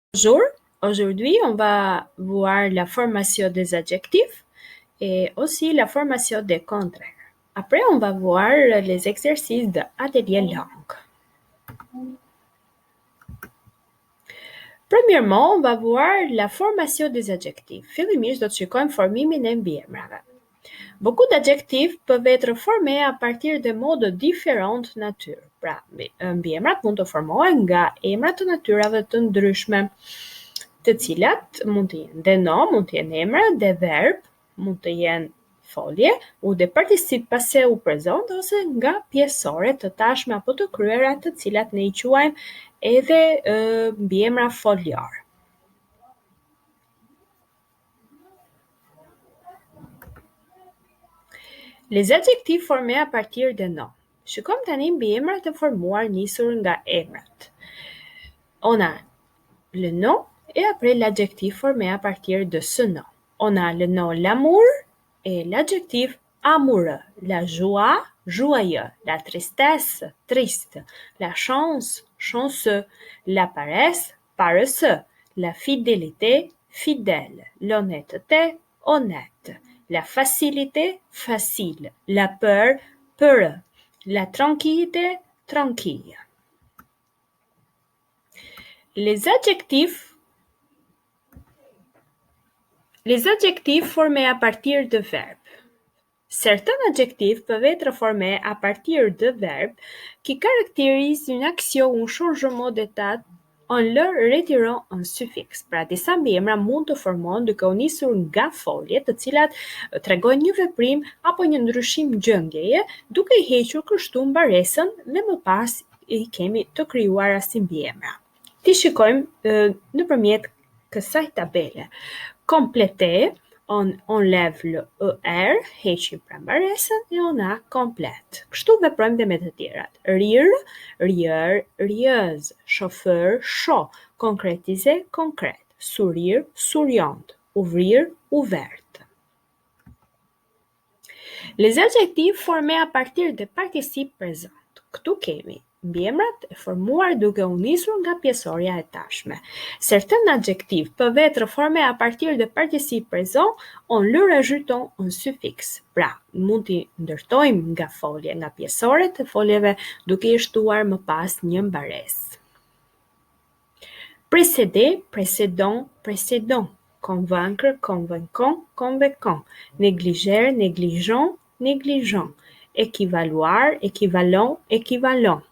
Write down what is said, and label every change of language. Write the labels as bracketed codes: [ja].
[fr] Bonjour, aujourd'hui on va voir la formation des adjectifs et aussi la formation des contraires. Après on va voir les exercices d'atelier langue. Premièrement, on va voir la formation des adjectifs. [sq] Fillimisht do të shikojmë formimin e mbiemrave. [fr] Beaucoup d'adjectifs peuvent être formés à partir de modes différentes nature. [sq] Pra, mbiemrat mund të formohen nga emra të natyrave të ndryshme, të cilat mund të jenë dhe nom, mund të jenë emra, dhe verb, mund të jenë folje, u dhe particip passé u prezent ose nga pjesore të tashme apo të kryera të cilat ne i quajmë edhe mbiemra foljar. [fr] Les adjectifs formés à partir de nom. [sq] Shikojmë tani mbiemrat e formuar nisur nga emrat. [fr] On a le nom et après l'adjectif formé à partir de ce nom. On a le nom l'amour et l'adjectif amoureux, la joie, joyeux, la tristesse, triste, la chance, chanceux, la paresse, paresseux, la fidélité, fidèle, l'honnêteté, honnête, la facilité, facile, la peur, peureux, la tranquillité, tranquille. Les adjectifs formés à partir de verbes. Certains adjectifs peuvent être formés à partir de verbes qui caractérisent une action ou un changement d'état en leur retirant un suffixe. [sq] Pra, disa mbiemra mund të formohen duke u nisur nga folje, të cilat tregojnë një veprim apo një ndryshim gjendjeje, duke i hequr kështu mbaresën dhe më pas i kemi të krijuara si mbiemra. Ti shikojmë nëpërmjet kësaj tabele. [fr] Compléter, on enlève le er, [sq] heqim pra mbaresën e [fr] on a complète. [sq] Kështu veprojmë dhe me të tjerat. [fr] Rire, rieur, rieuse, chauffeur, chaud, concrétiser, concrète, sourire, souriante, ouvrir, ouverte. Les adjectifs formés à partir de participes présents. [sq] Këtu kemi mbiemrat e formuar duke u nisur nga pjesoria e tashme. [fr] Certains adjectifs peuvent être formés à partir de participes présents en leur ajoutant un suffixe. [sq] Pra, mund t'i ndërtojmë nga folje, nga pjesoret e foljeve duke i shtuar më pas një mbaresë. [fr] Précéder, précédent, précédent. Convaincre, convaincant, convaincant. Négliger, négligeant, négligent. Équivaloir, équivalent, équivalent.